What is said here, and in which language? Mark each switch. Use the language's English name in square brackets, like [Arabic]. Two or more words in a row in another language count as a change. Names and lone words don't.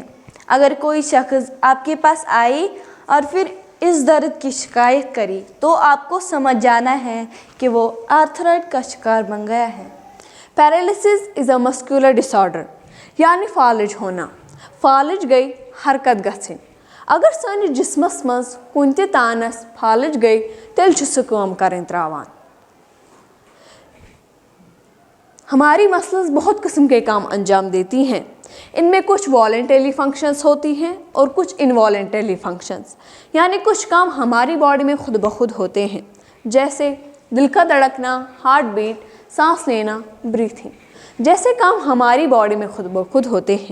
[Urdu] اگر کوئی شخص آپ کے پاس آئے اور پھر اس درد کی شکایت کری تو آپ کو سمجھ جانا ہے کہ وہ آرتھرائڈ کا شکار بن گیا ہے۔ [English] paralysis is a muscular disorder, [Urdu] یعنی فالج ہونا۔ [Kashmiri] فالج گئی حرکت گژھٕنۍ۔ اگر سٲنِس جسمس منٛز کُنہِ تہِ تانس فالج گئی تیٚلہِ چھُ سُہ کٲم کرٕنۍ تراوان۔ [Urdu] ہماری مسلز بہت قسم کے کام انجام دیتی ہیں۔ ان میں کچھ [English] voluntary functions [Urdu] ہوتی ہیں اور کچھ [English] involuntary functions, [Urdu] یعنی کچھ کام ہماری باڈی میں خود بخود ہوتے ہیں، جیسے دل کا دھڑکنا، [English] heart beat, [Urdu] سانس لینا، بریتھنگ جیسے کام ہماری باڈی میں خود بخود ہوتے ہیں۔